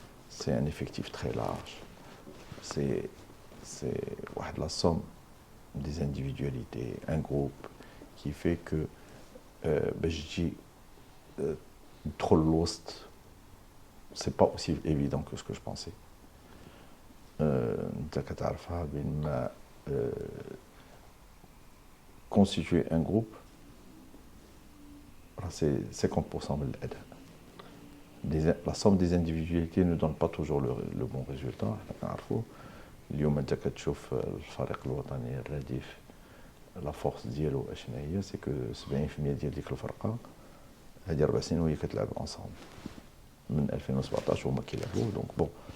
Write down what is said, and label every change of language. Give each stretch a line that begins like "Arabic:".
French: C'est un effectif très large. C'est la somme des individualités, un groupe qui fait que
Arabic: باش تجي تدخل الوسط
French: c'est pas aussi évident que ce que je pensais.
Arabic: انت كتعرفها بين ما
French: constituer un groupe c'est 50%
Arabic: من الأداء.
French: La somme des individualités ne donne pas toujours le bon résultat.
Arabic: احنا كنعرفوا اليوم انت كتشوف الفريق الوطني الرديف
French: لا فورس
Arabic: ديالو اشنا هي سي كو 70% ديال ديك الفرقه هذه 4 سنين وهي كتلعب انصامبل من 2017 هما كيلعبوا
French: دونك بون